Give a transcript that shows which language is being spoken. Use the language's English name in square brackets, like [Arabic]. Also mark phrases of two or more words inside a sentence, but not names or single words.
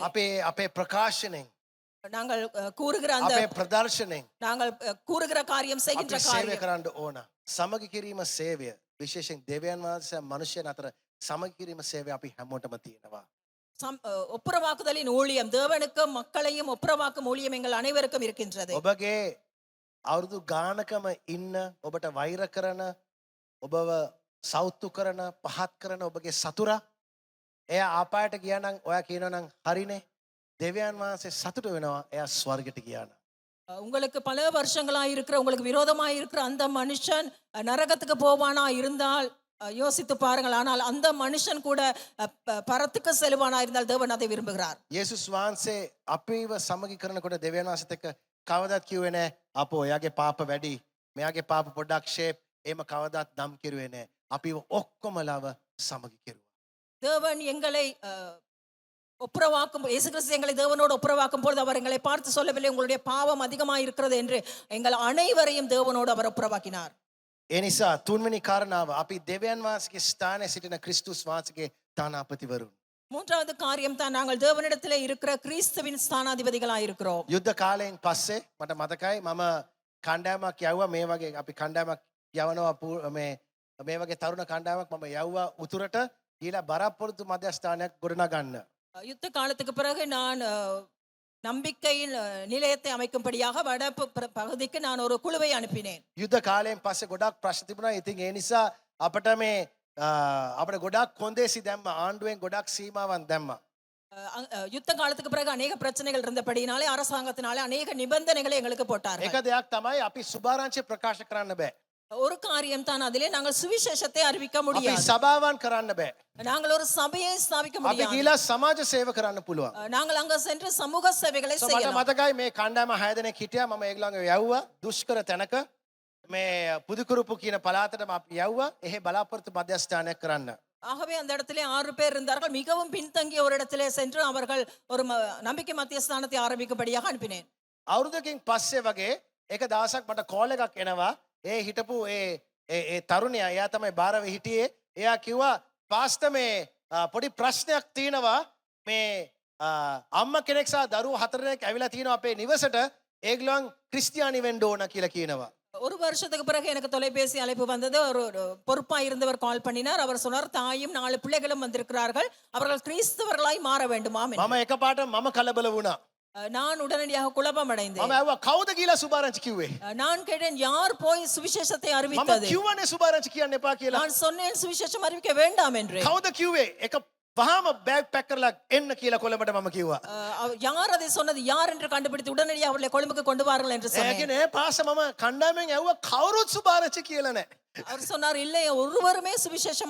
[Sinhala] අපේ ප්‍රකාශනෙන් [Tamil] நாங்கள் கூறுகிற அந்த [Sinhala] අපේ ප්‍රදර්ශනෙන් [Tamil] நாங்கள் கூறுகிற காரியம் செய்கின்ற [Sinhala] අපි සේවය [Tamil] காரியம் [Sinhala] කරන්න ඕන. සමගි කිරීම සේවය විශේෂයෙන් දෙවියන් වහන්සේ මනුෂ්‍යයන් අතර සමගි කිරීම සේවය අපි හැමෝටම තියෙනවා. [Tamil] ஒப்புரவாக்குதலின் ஊழியம் தேவனுக்கும் மக்களையும் ஒப்புரவாக்கும் ஊழியம் எங்கள் அனைவருக்கும் இருக்கின்றது. [Sinhala] ඔබගේ අවුරුදු ගානකම ඉන්න ඔබට වෛර කරන ඔබව සෞතු කරන පහත් කරන ඔබගේ සතුරා එයා ආපායට ගියා නම් ඔයා කියනවා නම් හරිනේ දෙවියන් වහන්සේ සතුට වෙනවා එයා ස්වර්ගයට ගියා නම්. [Tamil] உங்களுக்கு பல வருஷங்களா இருக்கிற உங்களுக்கு விரோதமா இருக்கிற அந்த மனுஷன் நரகத்துக்கு போவானா இருந்தால் யோசித்து பாருங்கள். ஆனால் அந்த மனுஷன் கூட பரத்துக்கு செல்வானா இருந்தால் தேவன் அதை விரும்புகிறார். [Sinhala] යේසුස් වහන්සේ අපිව සමගි කරනකොට දෙවියන් වහන්සේත් එක්ක කවදාත් කිව්වේ නැහැ අපෝ එයාගේ පාප වැඩි මෙයාගේ පාප පොඩ්ඩක් ෂේප් එහෙම කවදාත් නම් කිරුවේ නැහැ. අපිව ඔක්කොමලව සමගි කෙරුවා. [Tamil] தேவன் எங்களை ஒப்புரவாக்கும் இயேசு கிறிஸ்து எங்களை தேவனோடு ஒப்புரவாக்கும் பொழுது அவர் எங்களை பார்த்து சொல்லவில்லை உங்களுடைய பாவம் அதிகமாக இருக்கிறது என்று. எங்கள் அனைவரையும் தேவனோடு அவர் ஒப்புரவாக்கினார். [Sinhala] ඒ නිසා තුන්වෙනි කාරණාව අපි දෙවියන් වහන්සේගේ ස්ථානයේ සිටින ක්‍රිස්තුස් වහන්සේගේ තානාපතිවරුන්. [Tamil] மூன்றாவது காரியம் தான் நாங்கள் தேவனிடத்திலே இருக்கிற கிறிஸ்துவின் ஸ்தானாதிபதிகளாக இருக்கிறோம். [Sinhala] යුද්ධ කාලයෙන් පස්සේ මට මතකයි මම කණ්ඩායමක් යවුවා මේ වගේ අපි කණ්ඩායමක් යවනවා මේ වගේ තරුණ කණ්ඩායමක් මම යවුවා උතුරට ගිහලා බරපොරොත්තු මධ්‍යස්ථානයක් ගොඩනගන්න. [Tamil] யுத்த காலத்துக்கு பிறகு நான் நம்பிக்கையின் நிலையத்தை அமைக்கும்படியாக வட பகுதிக்கு நான் ஒரு குழுவை அனுப்பினேன். [Sinhala] යුද්ධ කාලයෙන් පස්සේ ගොඩක් ප්‍රශ්න තිබුණා. ඉතින් ඒ නිසා අපිට අපිට ගොඩක් කොන්දේසි දැම්මා. ආණ්ඩුවෙන් ගොඩක් සීමාවන් දැම්මා. [Tamil] யுத்த காலத்துக்கு பிறகு அநேக பிரச்சனைகள் இருந்தபடினாலே அரசாங்கத்தினாலே அநேக நிபந்தனைகளை எங்களுக்கு போட்டார்கள். [Sinhala] එක දෙයක් තමයි අපි සුභාරංචිය ප්‍රකාශ කරන්න බෑ. [Tamil] ஒரு காரியம் தான் அதிலே நாங்கள் சுவிசேஷத்தை அறிவிக்க [Sinhala] අපි [Tamil] முடியாது. [Sinhala] සභාවන් කරන්න බෑ. [Tamil] நாங்கள் ஒரு சபையை ஸ்தாபிக்க [Sinhala] අපි [Tamil] முடியாது. [Sinhala] ගිහලා සමාජ සේව කරන්න පුළුවන්. [Tamil] நாங்கள் அங்க சென்று சமூக சேவைகளை [Sinhala] මට [Tamil] செய்யலாம். [Sinhala] මතකයි මේ කණ්ඩායම 6 දෙනෙක් හිටියා. මම ඒගොල්ලන්ව යවුවා දුෂ්කර තැනක මේ පුදුකුරුපු කියන පළාතටම අපි යවුවා. එහෙ බලාපොරොත්තු මධ්‍යස්ථානයක් කරන්න. [Tamil] ஆகவே அந்த இடத்திலே 6 பேர் இருந்தார்கள். மிகவும் பின்தங்கிய ஒரு இடத்திலே சென்று அவர்கள் ஒரு நம்பிக்கை மத்தியஸ்தானத்தை ஆரம்பிக்கும்படியாக அனுப்பினேன். [Sinhala] අවුරුදකින් පස්සේ වගේ එක දවසක් මට කෝල් එකක් එනවා. ඒ හිටපු ඒ තරුණයා එයා තමයි බාරව හිටියේ. එයා කිව්වා පාස්ටර් මේ පොඩි ප්‍රශ්නයක් තියෙනවා. මේ අම්මා කෙනෙක් සහ දරුවෝ 4 දෙනෙක් ඇවිල්ලා තියෙනවා අපේ නිවසට. ඒගොල්ලන් ක්‍රිස්තියානි වෙන්න ඕන කියලා කියනවා. [Tamil] ஒரு வருஷத்துக்கு பிறகு எனக்கு தொலைபேசி அழைப்பு வந்தது. ஒரு பொறுப்பாக இருந்தவர் கால் பண்ணினார். அவர் சொன்னார், தாயும் 4 பிள்ளைகளும் வந்திருக்கிறார்கள், அவர்கள் கிறிஸ்தவர்களாய் மாற வேண்டுமாம். [Sinhala] මම එකපාරට මම කලබල වුණා. [Tamil] நான் உடனடியாக குழப்பம் [Sinhala] මම [Tamil] அடைந்தேன். [Sinhala] ඇහුවා කවුද කියලා සුභාරංචි කිව්වේ? [Tamil] நான் கேட்டேன், யார் போய் சுவிசேஷத்தை [Sinhala] මම [Tamil] அறிவித்தது? [Sinhala] කිව්වනේ සුභාරංචි කියන්න එපා කියලා. [Tamil] நான் சொன்னேன் சுவிசேஷம் அறிவிக்க வேண்டாம் என்று. [Sinhala] කවුද කිව්වේ? එක වහාම බෑග් පැක් කරලා එන්න කියලා කොළඹට මම කිව්වා. [Tamil] யார் அதை சொன்னது யார் என்று கண்டுபிடித்து உடனடியாக அவர்களை கொழும்புக்கு கொண்டு வாருங்கள் என்று [Sinhala] ඒ [Tamil] சொன்னேன். [Sinhala] කියන්නේ පාස මම කණ්ඩායමෙන් ඇහුවා කවුරුත් සුභාරච්චි කියලා නැහැ. [Tamil] அவர் சொன்னார் இல்லை ஒருவருமே சுவிசேஷம்